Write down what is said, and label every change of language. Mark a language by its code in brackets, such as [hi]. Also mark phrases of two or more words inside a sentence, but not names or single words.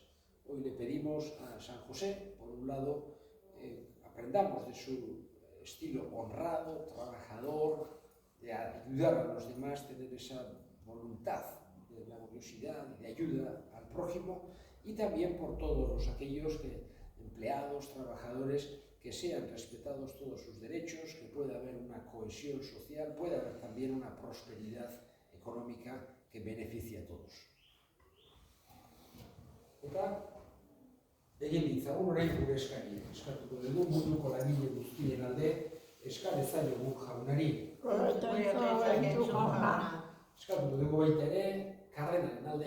[es] Hoy le pedimos a San José, por un lado, aprendamos de su estilo honrado, trabajador, de ayudar a los demás, tener esa voluntad de laboriosidad y de ayuda al prójimo, y también por todos aquellos empleados, trabajadores, que sean respetados todos sus derechos, que pueda haber una cohesión social, pueda haber también una prosperidad económica que beneficie a todos. [eu] Eta, egin ditzagun orain gure eskaria. Eskatuko dugu munduko langile guztien alde, eska dezaiogun jaunari. Eskatuko dugu baita ere, karrenaren alde.